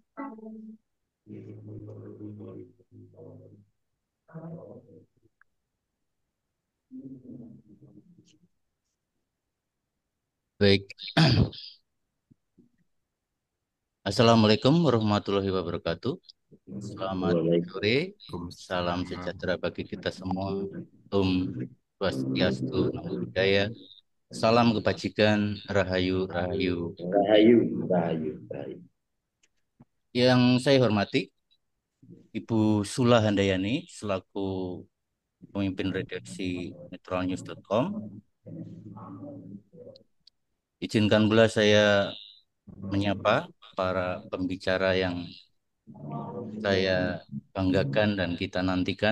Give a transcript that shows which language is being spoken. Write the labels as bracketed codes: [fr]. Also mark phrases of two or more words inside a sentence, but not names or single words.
[id] Baik. [ar] السلام عليكم ورحمة الله وبركاته. [id] Selamat sore. Salam sejahtera bagi kita semua. Om Swastiastu, Namo Buddhaya. Salam kebajikan, Rahayu, Rahayu. Rahayu, rahayu, rahayu. Yang saya hormati, Ibu Sula Handayani, selaku pemimpin redaksi netralnews.com. Izinkan pula saya menyapa para pembicara yang saya banggakan dan kita nantikan.